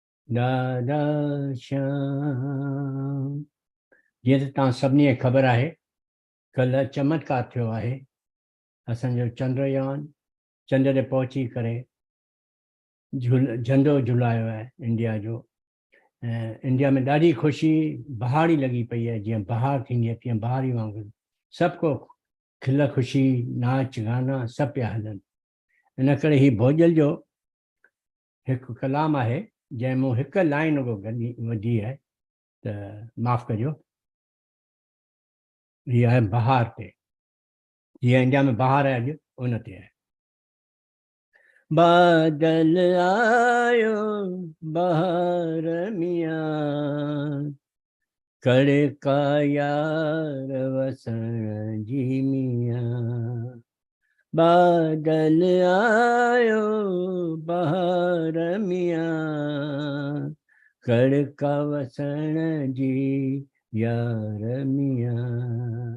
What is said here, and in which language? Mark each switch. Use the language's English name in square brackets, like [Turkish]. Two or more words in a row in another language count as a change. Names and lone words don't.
[Sindhi] दादा श्याम। जीअं त तव्हां सभिनी खे ख़बर आहे, कल्ह चमत्कार थियो आहे। असांजो चंद्रयान चंड ते पहुची करे झंडो झुलायो आहे इंडिया जो। ऐं इंडिया में ॾाढी ख़ुशी बहारी लॻी पई आहे, जीअं बहार थींदी आहे तीअं बहारी वांगुरु सभु को खिल ख़ुशी नाच गाना सभु पिया हलनि। इन करे ही भोजल जो हिकु कलाम आहे जंहिं मूं हिकु लाइन वधी आहे, त माफ़ कजो। हीअ आहे बहार ते, जीअं इंडिया में बहार आहे अॼु उन ते आहे। बादल आयो बहार मियाँ, कड़का यार वसण जी मियाँ। बादल आयो बहार मियाँ, कड़का वसण जी यार मियाँ।